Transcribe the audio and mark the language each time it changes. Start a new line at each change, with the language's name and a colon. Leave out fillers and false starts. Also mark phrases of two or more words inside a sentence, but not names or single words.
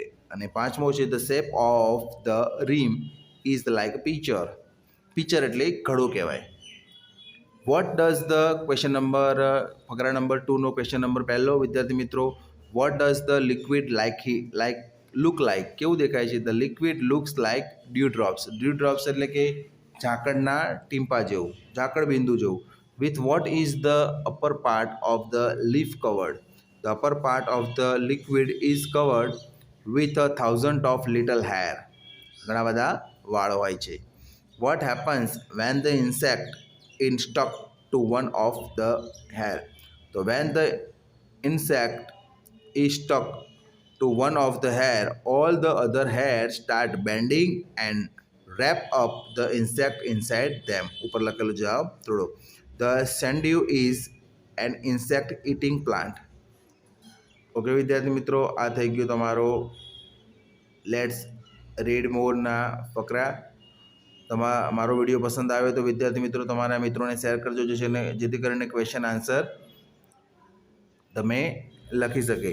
Gujarati: અને પાંચમો છે,
English: the shape of the rim is like a pitcher.
Gujarati: Pitcher એટલે ઘડો કહેવાય.
English: What does the question number
Gujarati: ફકરા નંબર 2નો
English: question number
Gujarati: પહેલો વિદ્યાર્થી મિત્રો,
English: what does the liquid look like?
Gujarati: કેવું દેખાય છે?
English: The liquid looks like dewdrops.
Gujarati: Dewdrops એટલે કે ઝાકળના ટીમ્પા જેવું, ઝાકળ બિંદુ જેવું.
English: With what is the upper part of the leaf covered? The upper part of the liquid is covered with 1,000 of little hair.
Gujarati: ઘણા બધા વાળ હોય છે.
English: What happens when the insect is stuck to one of the hair. So when the insect is stuck to one of the hair, all the other hairs start bending and wrap up the insect inside them.
Gujarati: ઉપર લખેલું જવાબ થોડો.
English: The sundew is an insect eating plant.
Gujarati: ઓકે વિદ્યાર્થી મિત્રો, આ થઈ ગયું તમારો
English: let's read more
Gujarati: ફકરા. મારો વિડીયો પસંદ આવે તો વિદ્યાર્થી મિત્રો તમારા મિત્રોને શેર કરજો, જેથી કરીને
English: question answer
Gujarati: તમે લખી શકે.